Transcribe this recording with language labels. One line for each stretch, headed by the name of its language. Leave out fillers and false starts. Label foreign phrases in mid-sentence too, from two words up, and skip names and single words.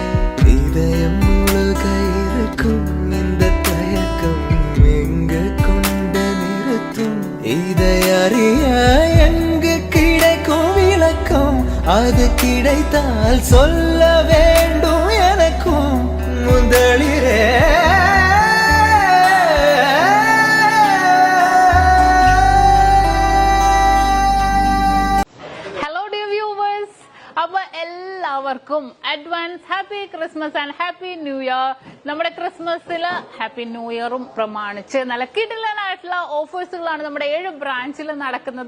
Tamil: இதயம் முழுக இருக்கும் இந்த தயக்கம் எங்கு கொண்டு நிறுத்தும். இதை அறிய எங்கு கிடைக்கும் விளக்கம், அது கிடைத்தால் சொல்ல வேண்டும் எனக்கும். முதலிரே
English: advance happy christmas and happy new year.
Malayalam: നമ്മുടെ ക്രിസ്മസില്
English: happy new yearum
Malayalam: പ്രമാണിച്ച് നല്ല കിടിലനായിട്ടുള്ള ഓഫേഴ്സുകളാണ് നമ്മുടെ 7 ബ്രാഞ്ചിൽ നടക്കുന്നത്.